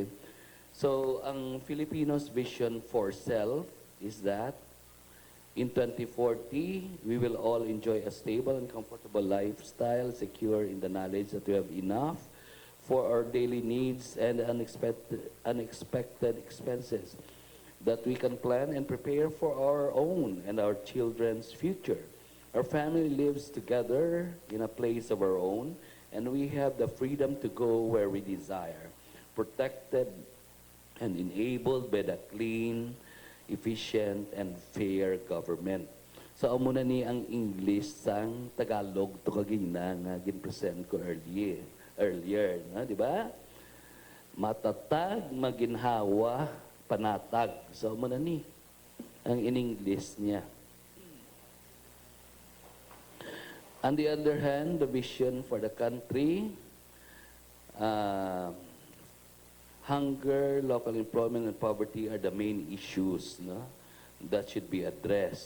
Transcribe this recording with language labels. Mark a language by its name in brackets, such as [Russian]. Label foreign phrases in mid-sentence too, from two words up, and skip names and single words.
[English] So ang Filipinos vision for self is that in 2040, we will all enjoy a stable and comfortable lifestyle, secure in the knowledge that we have enough for our daily needs and unexpected expenses, that we can plan and prepare for our own and our children's future. Our family lives together in a place of our own, and we have the freedom to go where we desire, protected and enabled by the clean, efficient, and fair government. So, [Hiligaynon] amo na ni ang English sang Tagalog to kagina nga gin-present ko earlier, na, di ba? [Filipino] Matatag, maginhawa, panatag. [Hiligaynon] So, amo na ni ang in-English niya. [English] On the other hand, the vision for the country, hunger, local employment, and poverty are the main issues, no, that should be addressed.